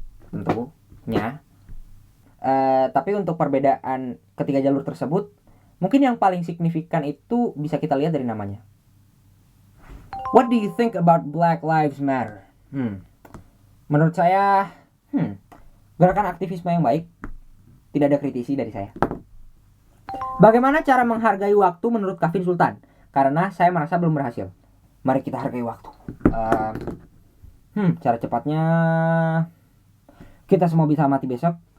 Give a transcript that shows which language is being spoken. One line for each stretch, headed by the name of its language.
Indonesian: tentunya. Tapi untuk perbedaan ketiga jalur tersebut, mungkin yang paling signifikan itu bisa kita lihat dari namanya.
English: What do you think about Black Lives Matter?
Indonesian: Menurut saya, gerakan aktivisme yang baik. Tidak ada kritisi dari saya. Bagaimana cara menghargai waktu menurut Kavin Sultan? Karena saya merasa belum berhasil. Mari kita hargai waktu. Cara cepatnya, kita semua bisa mati besok.